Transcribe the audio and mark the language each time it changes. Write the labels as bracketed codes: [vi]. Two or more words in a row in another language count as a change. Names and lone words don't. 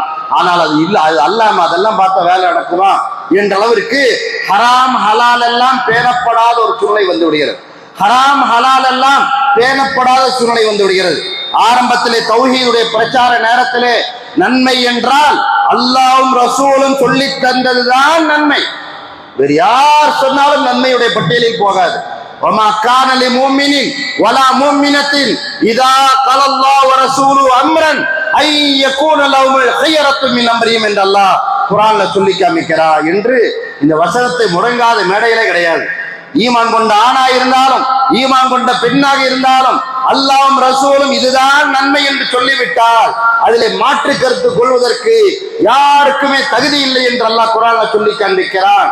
[ta] ஆனால் அது இல்லை, அது அல்லாம அதெல்லாம் பார்த்த வேலை நடக்குமா என்ற அளவிற்கு ஹராம் ஹலால் எல்லாம் பேணப்படாத ஒரு சூழ்நிலை வந்து விடுகிறது. ஹராம் ஹலால் எல்லாம் பேணப்படாத சூழ்நிலை வந்து விடுகிறது. ஆரம்பத்திலே தௌஹீதுடைய பிரச்சார நேரத்திலே நன்மை என்றால் அல்லாஹ்வும் ரசூலும் சொல்லி தந்ததுதான் நன்மை. வேறு யார் சொன்னாலும் நன்மையுடைய பட்டியலில் போகாது. [ar] وَمَا كَانَ لِمُؤْمِنٍ وَلَا مُؤْمِنَةٍ إِذَا قَضَى اللَّهُ وَرَسُولُهُ أَمْرًا أَن يَكُونَ لَهُمُ الْخِيَرَةُ مِنْ أَمْرِهِمْ [ta] என்று அல்லாஹ் குர்ஆன்ல சொல்லி காமிக்கிறார் என்று இந்த வசனத்தை முடங்காத மேடையிலே கிடையாது. ஈமான் கொண்ட ஆணா இருந்தாலும் ஈமான் கொண்ட பெண்ணாக இருந்தாலும் அல்லாஹ்வும் ரசூலும் இதுதான் நன்மை என்று சொல்லிவிட்டால் அதிலே மாற்று கருத்து கொள்வதற்கு யாருக்குமே தகுதி இல்லை என்று அல்லாஹ் குர்ஆன்ல சொல்லி காண்பிக்கிறான்.